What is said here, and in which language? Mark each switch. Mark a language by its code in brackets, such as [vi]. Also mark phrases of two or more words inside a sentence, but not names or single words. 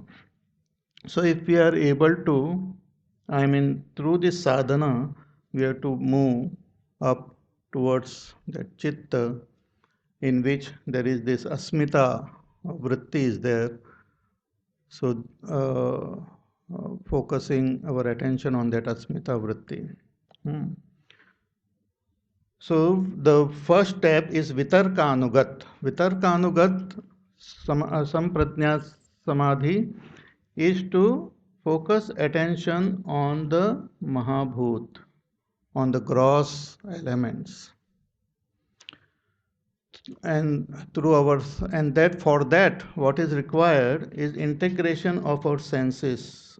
[en] So if we are able to, through this sadhana, we have to move up towards that chitta, in which there is this [sa] asmita vritti [en] is there. So focusing our attention on that [sa] asmita vritti. [en] So the first step is vitarkanugat. [sa] Vitarkanugat samprajna samadhi [en] is to focus attention on the Mahabhut, on the gross elements. And for that what is required is integration of our senses.